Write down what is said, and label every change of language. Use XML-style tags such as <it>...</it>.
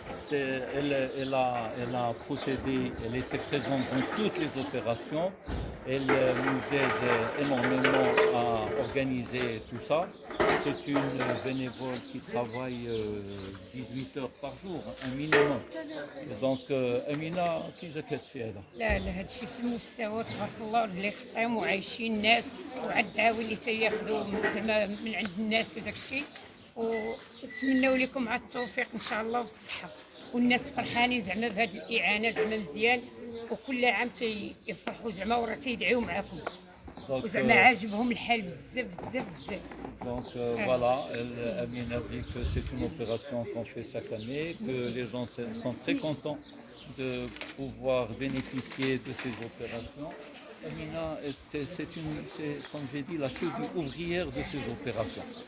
<fr>Elle a procédé, elle était présente dans toutes les opérations. Elle nous aide énormément à organiser tout ça. C'est une bénévole qui travaille 18 heures par jour, un minimum. Et donc, Amina, qui</fr> <ar>زكت فيها هذا؟ لا هادشي في المستوى تبارك الله اللي خدام وعايشين الناس وعاد الدعاوي اللي تياخذوا زعما من عند الناس وداك الشيء ونتمنوا لكم مع التوفيق ان شاء الله والصحه والناس فرحانين زعما بهذه الاعانه زعما مزيان وكل عام تيفرحوا زعما وراه تيدعيو معاكم وزعما عاجبهم الحال بزاف بزاف بزاف.</ar> <fr>Donc voilà, Amine a dit que c'est une opération qu'on fait chaque année, que les gens sont très contents de pouvoir bénéficier de ces opérations. Amina, c'est comme j'ai dit, la cheville ouvrière de ces opérations.</fr>